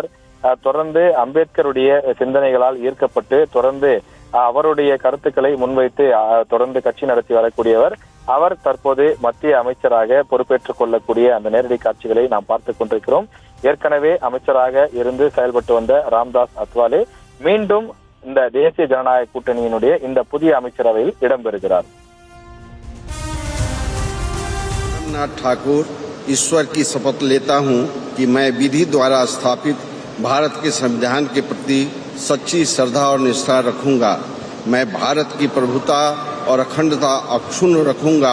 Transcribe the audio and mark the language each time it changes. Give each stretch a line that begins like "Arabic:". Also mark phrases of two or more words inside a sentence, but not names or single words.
Tamil: தொடர்ந்து அம்பேத்கருடைய சிந்தனைகளால் ஈர்க்கப்பட்டு தொடர்ந்து அவருடைய கருத்துக்களை முன்வைத்து தொடர்ந்து கட்சி நடத்தி வரக்கூடியவர். அவர் தற்போது மத்திய அமைச்சராக பொறுப்பேற்றுக் கொள்ளக்கூடிய அந்த நேரடி காட்சிகளை நாம் பார்த்துக் கொண்டிருக்கிறோம். ஏற்கனவே அமைச்சராக இருந்து செயல்பட்டு வந்த ராம்தாஸ் அத்வாலே மீண்டும் இந்த தேசிய ஜனநாயக கூட்டணியினுடைய இந்த புதிய அமைச்சரவையில் இடம்பெறுகிறார்.
Hindi: रामनाथ ठाकुर ईश्वर की शपथ लेता हूं कि मैं विधि द्वारा स्थापित भारत के संविधान के प्रति सच्ची श्रद्धा और निष्ठा रखूंगा। मैं भारत की प्रभुता और अखंडता अक्षुण्ण रखूंगा।